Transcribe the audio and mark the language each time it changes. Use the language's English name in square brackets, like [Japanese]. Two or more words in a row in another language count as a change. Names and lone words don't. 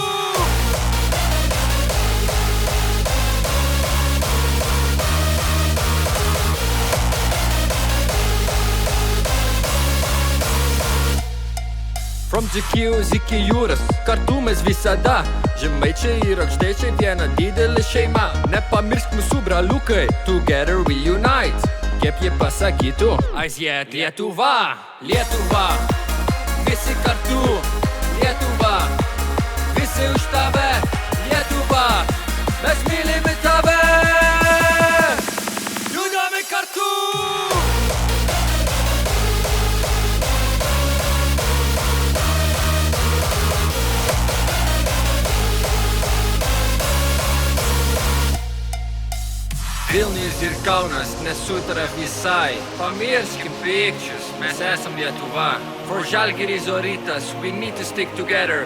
[Lithuanian] From Dzūkijos iki jūros, kartu mes visada. Žemaičiai ir aukštaičiai viena didelė šeima. Nepamiršk mūsų braliukai, [English] together we unite. [Lithuanian] Kaip jie pasakytų, Azija Lietuva. Lietuva, visi kartu. Lietuva, visi už tave. Lietuva, mes mylime tave. Judame kartu. Vilnius ir Kaunas nesutara visai. Pamirškim pykčius, mes esam Lietuva. [English] For Žalgiris o Rytas, we need to stick together.